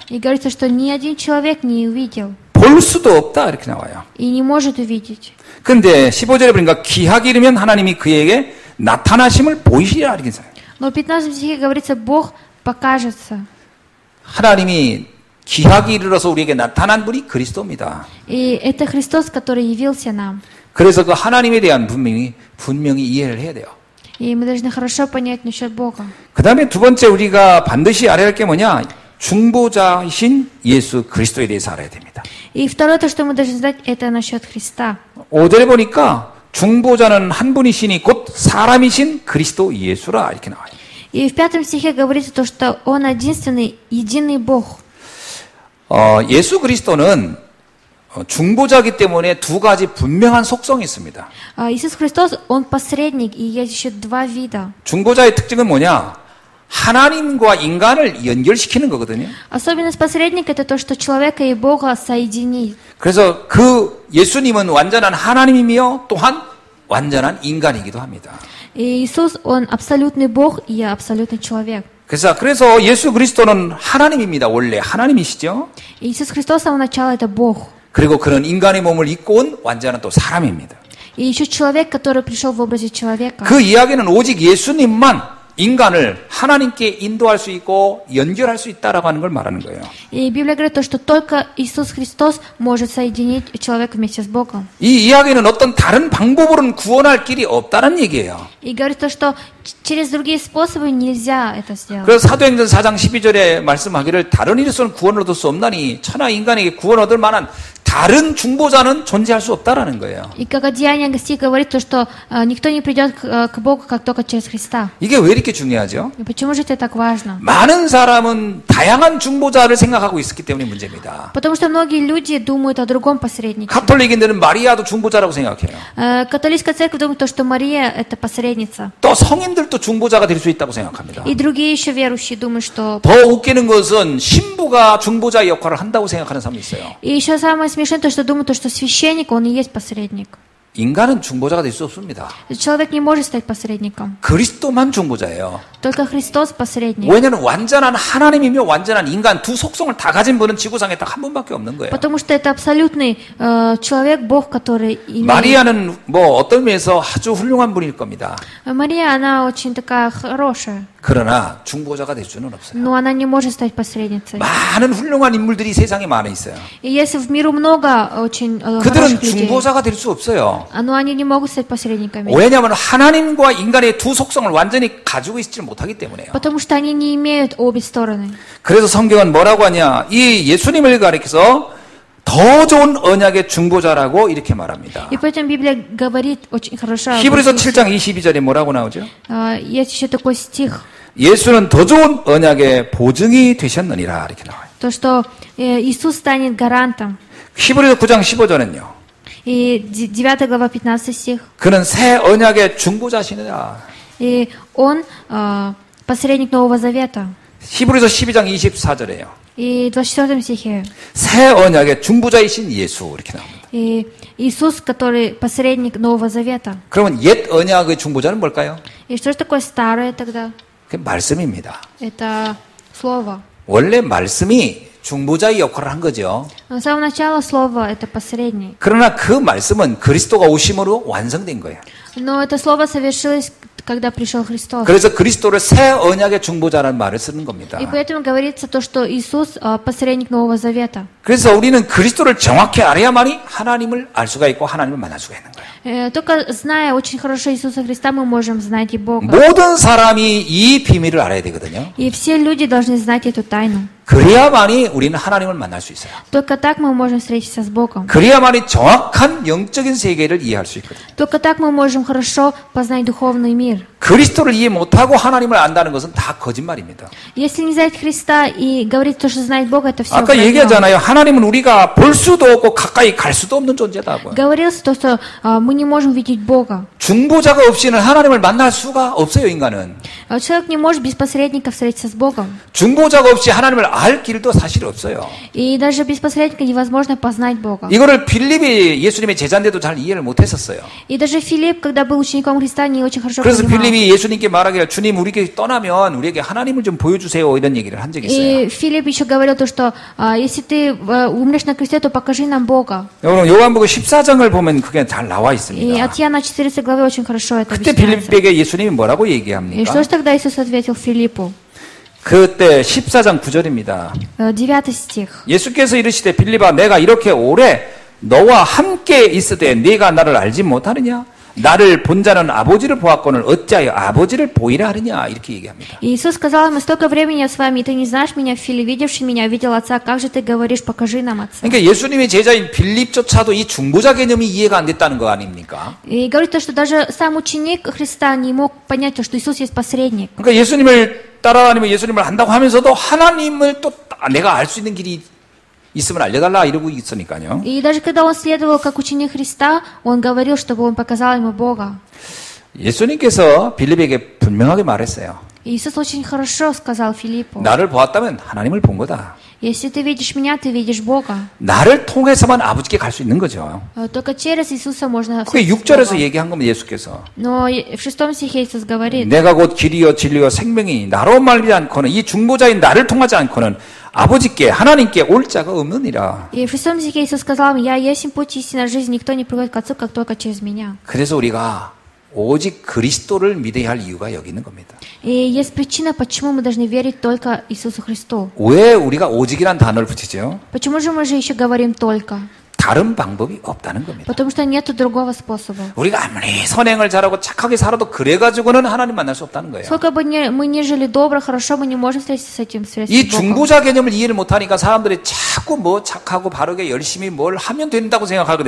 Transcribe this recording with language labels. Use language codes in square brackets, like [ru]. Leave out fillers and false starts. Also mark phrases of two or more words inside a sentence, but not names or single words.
[ru] И говорится, что ни один человек не увидел [ko] 볼 수도 없다 이렇게 나와요. [ru] и не может увидеть. [ko] 그런데 15절에 보니까 기약이 이르면 하나님이 그에게 나타나심을 보이시리라 이렇게 써요. [ru] Но в 15 стихе говорится, Бог покажется. [ko] 하나님이 기약이 이르러서 우리에게 나타난 분이 그리스도입니다. [ru] И это Христос, который явился нам. [ko] 그래서 그 하나님에 대한 분명히 이해를 해야 돼요. [ru] И мы должны хорошо понять насчет Бога. [ko] 그 다음에 두 번째 우리가 반드시 알아야 할 게 뭐냐? 중보자이신 예수 그리스도에 대해서 알아야 됩니다. [ru] И второе, то, что мы должны знать, это насчет Христа. [ko] 5절에 보니까 중보자는 한 분이시니 곧 사람이신 그리스도 예수라 이렇게 나와요. [ru] И в 5 стихе говорится то, что Он единственный, единый Бог. [ko] 예수 그리스도는 중보자이기 때문에 두 가지 분명한 속성이 있습니다. [ru] Иисус Христос, Он посредник, и есть еще два вида. [ko] 중보자의 특징은 뭐냐? 하나님과 인간을 연결시키는 거거든요. [ru] Особенность посредника – это то, что человека и Бога соединит. [ko] 그래서 그 예수님은 완전한 하나님이며 또한 완전한 인간이기도 합니다. [ru] И Иисус, Он абсолютный Бог и абсолютный человек. [ko] 그래서 예수 그리스도는 하나님입니다. 원래 하나님이시죠. [ru] Иисус Христос с самого начала – это Бог. [ko] 그리고 그는 인간의 몸을 입고 온 완전한 또 사람입니다. [ru] И еще человек, который пришел в образе человека. [ko] 그 이야기는 오직 예수님만 인간을 하나님께 인도할 수 있고 연결할 수 있다라고 하는 걸 말하는 거예요. [ru] И Библия говорит то, что только Иисус Христос может соединить человека вместе с Богом. [ko] 이 이야기는 어떤 다른 방법으로는 구원할 길이 없다는 얘기예요. [ru] И говорит то, что через другие способы нельзя это сделать. [ko] 그래서 사도행전 4장 12절에 말씀하기를 다른 일에서는 구원을 얻을 수 없나니 천하 인간에게 구원 얻을 만한 다른 중보자는 존재할 수 없다라는 거예요. [ru] И как Деяния стих говорит то, что никто не придет к Богу, как только через Христа. [ko] 이게 왜 이렇게 중요하죠? [ru] И почему же это так важно? [ko] 많은 사람은 다양한 중보자를 생각하고 있었기 때문에 문제입니다. [ru] Потому что многие люди думают о другом посреднике. [ko] 가톨릭인들은 마리아도 중보자라고 생각해요. [ru] Католическая церковь думает то, что Мария это посредница. [ko] 또 성인들도 중보자가 될 수 있다고 생각합니다. [ru] И другие еще верующие думают, что... [ko] 더 웃기는 것은 신부가 중보자의 역할을 한다고 생각하는 사람이 있어요. [ru] И еще самое смешное то, что думают, то, что священник, он и есть посредник. [ko] 인간은 중보자가 될 수 없습니다. [ru] Человек не может стать посредником. [ko] 그리스도만 중보자예요. [ru] Только Христос посредник. [ko] 왜냐하면 완전한 하나님이며 완전한 인간 두 속성을 다 가진 분은 지구상에 딱 한 분밖에 없는 거예요. [ru] Потому что это абсолютный человек, Бог, который имеет... [ko] 마리아는 뭐 어떤 면에서 아주 훌륭한 분일 겁니다. [ru] Мария, она очень такая хорошая, [ko] 그러나 중보자가 될 수는 없어요. [ru] но она не может стать посредницей. [ko] 많은 훌륭한 인물들이 세상에 많아 있어요. [ru] И если в миру много очень [ko] 그들은 [ru] хороших людей, [ko] 중보자가 될 수 없어요. [ru] Но они не могут стать посредниками. [ko] 왜냐하면 하나님과 인간의 두 속성을 완전히 가지고 있지 못하기 때문에요. [ru] Потому что они не имеют обе стороны. [ko] 그래서 성경은 뭐라고 하냐? 이 예수님을 가리켜서 더 좋은 언약의 중보자라고 이렇게 말합니다. [ru] И поэтому Библия говорит очень хорошо. [ko] 히브리서 7장 22절에 뭐라고 나오죠? [ru] Есть еще такой стих, [ko] 예수는 더 좋은 언약의 보증이 되셨느니라 이렇게 나와요. [ru] то, что Иисус станет гарантом. [ko] 히브리서 9장 15절은요. [ru] И 9 глава 15 стих. [ko] 그는 새 언약의 중보자시느라. [ru] И Он посредник Нового Завета. [ko] 히브리서 12장 24절에요. [ru] И в 24 стихе. [ko] 새 언약의 중보자이신 예수 이렇게 나옵니다. [ru] И Иисус, который посредник Нового Завета. [ko] 그러면 옛 언약의 중보자는 뭘까요? [ru] И что же такое старое тогда? [ko] 그 말씀입니다. [ru] Это Слово. [ko] 원래 말씀이 중보자의 역할을 한 거죠. [ru] Но с самого начала Слово — это посредник. [ko] 그러나 그 말씀은 그리스도가 오심으로 완성된 거예요. [ru] Но это Слово совершилось, когда пришел Христос. [ko] 그래서 그리스도를 새 언약의 중보자라는 말을 쓰는 겁니다. [ru] И поэтому говорится то, что Иисус посредник Нового Завета. [ko] 그래서 우리는 그리스도를 정확히 알아야만이 하나님을 알 수가 있고 하나님을 만날 수가 있는 거예요. [ru] Только зная очень хорошо Иисуса Христа, мы можем знать и Бога. [ko] 모든 사람이 이 비밀을 알아야 되거든요. [ru] И все люди должны знать эту тайну. [ko] 그래야만이 우리는 하나님을 만날 수 있어요. [ru] Только так мы можем встретиться с Богом. [ko] 그래야만이 정확한 영적인 세계를 이해할 수 있거든요. [ru] Только так мы можем хорошо познать духовный мир. [ko] 그리스도를 이해 못하고 하나님을 안다는 것은 다 거짓말입니다. [ru] Если не знать Христа и говорить то, что знает Бога, это все [ko] 아까 얘기하잖아요. 하나님은 우리가 볼 수도 없고 가까이 갈 수도 없는 존재다고요. [ru] Говорилось то, что мы не можем видеть Бога. [ko] 중보자가 없이는 하나님을 만날 수가 없어요, 인간은. [ru] Человек не может без посредника встретиться с Богом. [ko] 중보자가 없이 하나님을 알 길도 사실 없어요. [ru] И даже без посредника невозможно познать Бога. [ko] 이거를 빌립이 예수님의 제자인데도 잘 이해를 못했었어요. [ru] И даже Филипп, когда был учеником Христа, не очень хорошо [ko] 그래서 [ru] понимал. [ko] 빌립이 예수님께 말하기를 주님 우리에게 떠나면 우리에게 하나님을 좀 보여주세요 이런 얘기를 한 적이 있어요. [ru] И Филипп еще говорил то, что если ты умрешь на кресте, то покажи нам Бога. [ko] 여러분 요한복음 14장을 보면 그게 잘 나와 [ru] И [ko] 있습니다. [ru] от Иоанна 14 главы очень хорошо это [ko] 그때 [ru] объясняется. [ko] 빌립에게 예수님이 뭐라고 [ru] И [ko] 얘기합니까? [ru] что же тогда Иисус ответил Филиппу? [ko] 그때 14장 9절입니다. [ru] 9 стих. [ko] 예수께서 이르시되 빌립아 내가 이렇게 오래 너와 함께 있으되 네가 나를 알지 못하느냐? 나를 본 자는 아버지를 보았거늘 어찌하여 아버지를 보이라 하느냐? 이렇게 얘기합니다. [ru] Иисус сказал ему: столько времени я с вами, и ты не знаешь меня, Филипп, видевший меня, видел Отца, как же ты говоришь, покажи нам Отца? [ko] 그러니까 예수님의 제자인 빌립조차도 이 중보자 개념이 이해가 안 됐다는 거 아닙니까? [ru] И говорит то, что даже сам ученик Христа не мог понять то, что Иисус есть посредник. [ko] 그러니까 예수님을 따라다니며 예수님을 한다고 하면서도 하나님을 또 내가 알 수 있는 길이 있으면 알려달라 이러고 있으니까요. [ru] И даже когда он следовал как ученик Христа, он говорил, чтобы он показал ему Бога. [ko] 예수님께서 빌립에게 분명하게 말했어요. [ru] Иисус очень хорошо сказал Филиппу: [ko] 나를 보았다면 하나님을 본 거다. [ru] если ты видишь меня, ты видишь Бога. [ko] 나를 통해서만 아버지께 갈 수 있는 거죠. [ru] Только через Иисуса можно [ko] 그게 [ru] встретиться с [ko] 6절에서 [ru] Богом. [ko] 얘기한 겁니다. 예수께서. [ru] Но в 6 стихе Иисус говорит: [ko] 내가 곧 길이요 진리요 생명이 나로 말미지 않고는 이 중보자인 나를 통하지 않고는 아버지께 하나님께 올 자가 없느니라. [ru] И в 6 стихе Иисус сказал: я есть путь, истина, жизнь, никто не приходит к Отцу, как только через меня. [ko] 그래서 우리가 오직 그리스도를 믿어야 할 이유가 여기 있는 겁니다. [ru] И есть причина, почему мы должны верить только Иисусу Христу. [ko] 왜 우리가 오직이란 단어를 붙이죠? [ru] Почему же мы же еще говорим только? [ko] 다른 방법이 없다는 겁니다. [ru] Потому что нет другого способа. [ko] 우리가 아무리 선행을 잘하고 착하게 살아도 그래가지고는 하나님 만날 수 없다는 거예요. [ru] Сколько бы мы ни жили добро, хорошо, мы не можем встретиться с этим [ko] 이 [ru] средством Богом. [ko] 중보자 개념을 이해를 못하니까 사람들이 자꾸 뭐 착하고 바르게 열심히 뭘 하면 된다고 생각하거든요.